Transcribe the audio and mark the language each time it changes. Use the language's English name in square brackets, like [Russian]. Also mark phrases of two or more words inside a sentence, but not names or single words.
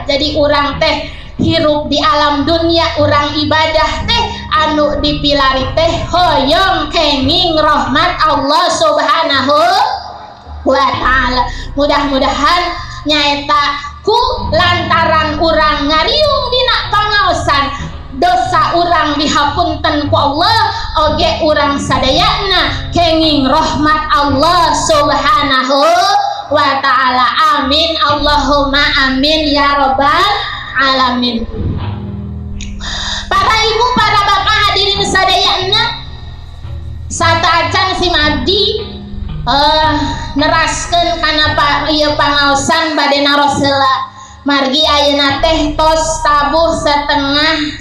[Sundanese] Jadi urang teh hirup di alam dunia, urang ibadah teh anu dipilari teh hoyong kenging rahmat Allah [Arabic] سبحانه وتعالى. [Sundanese] Mudah-mudahan nyaeta ku lantaran urang ngariung dina pangaosan, dosa urang dihapunten ku Allah, oge urang sadayana kenging rahmat Allah [Arabic] سبحانه وتعالى. آمين اللهم آمين يا رب العالمين. [Sundanese] Para ibu, para bapak hadirin sadayana, sataacan si Abdi neraskeun kana ieu pangaosan bade naroseula. Margi ayeuna teh tos tabuh 10:30.